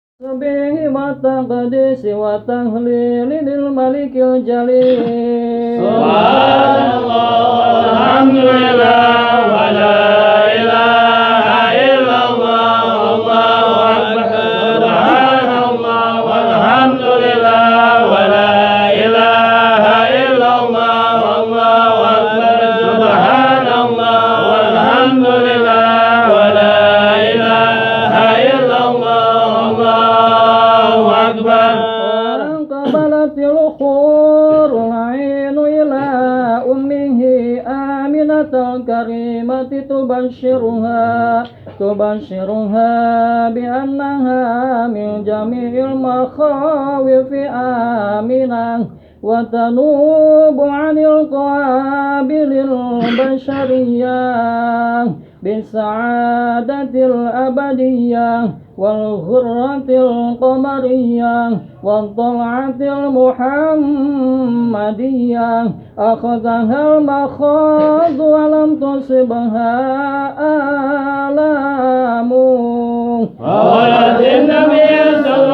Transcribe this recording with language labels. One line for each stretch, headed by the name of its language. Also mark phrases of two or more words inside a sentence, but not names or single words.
Arabic: سبحي وتقديسي وتهليلي للملك الجليل. سبحان الله الحمد لله ولا إله إلا الله الله أكبر. سبحان الله والحمد لله ولا إله إلا الله الله أكبر. سبحان الله والحمد لله ولا إله إلا الله الله أكبر. قبلت الحور العين إلى أمه آمنة الكريمة تبشرها بأنها من جميع المخاوف آمنة وتنوب عن القبيل البشرية بالسعادة الأبدية والغرة القمرية والطلعة المحمدية أخذها المخاض ولم تصبها ألم وولد النبي